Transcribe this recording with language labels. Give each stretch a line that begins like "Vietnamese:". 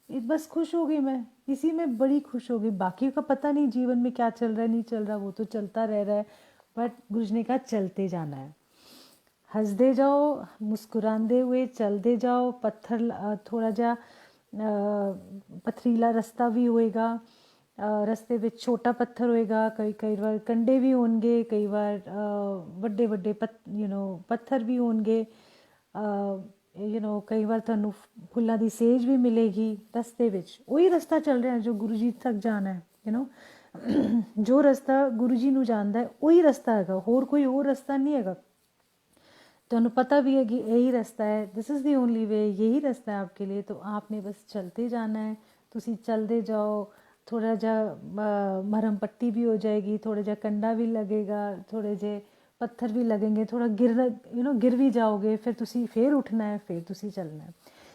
Hindi: बस खुश हो गई मैं, इसी में बड़ी खुश हो गई। बाकी का पता नहीं जीवन में क्या चल रहा है नहीं चल रहा, वो तो चलता रह रहा है, बट गुरुजी ने कहा चलते जाना है, हंसदे जाओ, मुस्कुराते हुए चलते जाओ।
Punjabi: थोड़ा जा पथरीला रास्ता भी होएगा, ਰਸਤੇ ਵਿੱਚ ਛੋਟਾ ਪੱਥਰ ਹੋਏਗਾ, ਕਈ ਵਾਰ ਕੰਡੇ ਵੀ ਹੋਣਗੇ, ਕਈ ਵਾਰ ਵੱਡੇ ਵੱਡੇ ਪੱਥਰ ਵੀ ਹੋਣਗੇ, ਕਈ ਵਾਰ ਤੁਹਾਨੂੰ ਫੁੱਲਾਂ ਦੀ ਸੇਜ ਵੀ ਮਿਲੇਗੀ ਰਸਤੇ ਵਿੱਚ। ਉਹੀ ਰਸਤਾ ਚੱਲ ਰਿਹਾ ਜੋ ਗੁਰੂ ਜੀ ਤੱਕ ਜਾਣਾ ਹੈ, ਜੋ ਰਸਤਾ ਗੁਰੂ ਜੀ ਨੂੰ ਜਾਣਦਾ ਹੈ ਉਹੀ ਰਸਤਾ ਹੈਗਾ, ਕੋਈ ਹੋਰ ਰਸਤਾ ਨਹੀਂ ਹੈਗਾ। ਤੁਹਾਨੂੰ
Hindi: पता भी है कि यही रास्ता है,
English: this is the only way,
Hindi: यही रास्ता है आपके लिए। तो आपने बस चलते जाना है,
Punjabi: तुसी
Hindi: चलते जाओ। थोड़ा जा मरहम पट्टी भी हो जाएगी, थोड़ा जा कंडा भी लगेगा, थोड़े जे पत्थर भी लगेंगे, थोड़ा गिर भी जाओगे, फिर तुसी फिर उठना है, फिर तुसी चलना है।